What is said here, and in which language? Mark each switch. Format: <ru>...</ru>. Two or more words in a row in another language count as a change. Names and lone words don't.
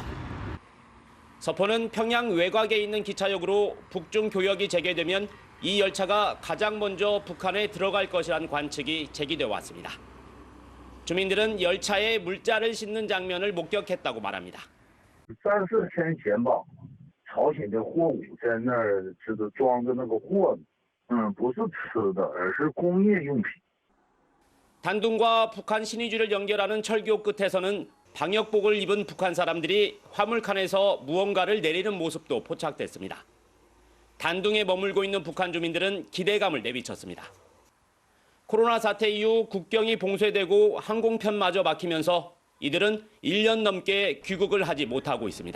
<ko>서포는 평양 외곽에 있는 기차역으로 북중 교역이 재개되면 이 열차가 가장 먼저 북한에 들어갈 것이라는 관측이 제기되어 왔습니다. 주민들은 열차에 물자를 싣는 장면을 목격했다고 말합니다.</ko> <zh>3-4 天前吧，朝鲜的货物在那儿装的那个货，不是吃的，而是工业用品。</zh> <ko>단둥과 북한 신의주를 연결하는 철교 끝에서는 방역복을 입은 북한 사람들이 화물칸에서 무언가를 내리는 모습도 포착됐습니다. 단둥에 머물고 있는 북한 주민들은 기대감을 내비쳤습니다. 코로나 사태 이후 국경이 봉쇄되고 항공편마저 막히면서 이들은 1년 넘게 귀국을 하지 못하고 있습니다.</ko>